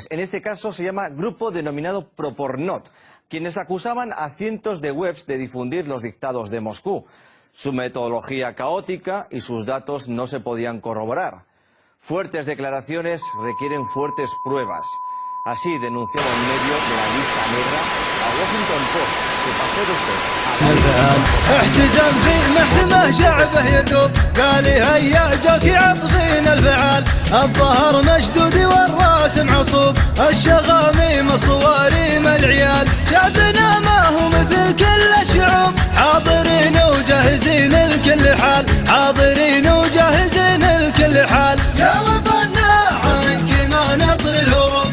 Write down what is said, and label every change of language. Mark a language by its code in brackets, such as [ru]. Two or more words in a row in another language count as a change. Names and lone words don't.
[es] En este caso se llama grupo denominado Propornot, quienes acusaban a cientos de webs de difundir los dictados de Moscú. Su metodología caótica y sus datos no se podían corroborar. Fuertes declaraciones requieren fuertes pruebas. Así denunciaba un medio de la lista negra a Washington Post, que pasó de ser [ar] احتزم في محزمه شعبه يذوب قال هيا جوك عطفين الفعال الظهر مشدود والراس معصوب الشغاميم صواريم العيال شعبنا ما هو مثل كل الشعوب حاضرين وجاهزين لكل حال حاضرين وجاهزين لكل حال يا وطننا عنك ما نطر الهروب